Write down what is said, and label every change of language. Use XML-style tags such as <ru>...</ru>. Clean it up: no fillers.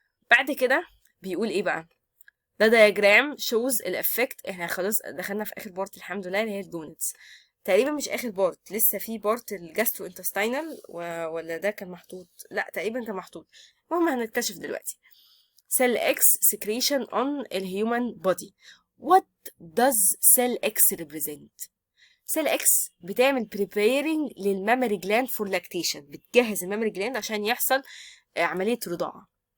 <ar>بعد كده بيقول ايه بقى؟ ده</ar> <en>diagram shows</en> <ar>الافكت. احنا خلاص دخلنا في اخر بارت الحمد لله، اللي هي الجونتس. تقريبا مش اخر بارت، لسه في بارت الجاسترو انتستينال ولا ده كان محطوط؟ لا تقريبا كان محطوط. المهم هنكتشف دلوقتي.</ar> <en>cell X secretion on a human body. What does cell X represent?</en> <ar>cell X بتعمل preparing للمامري gland for lactation. بتجهز المامري gland عشان يحصل عملية رضاعة.</ar>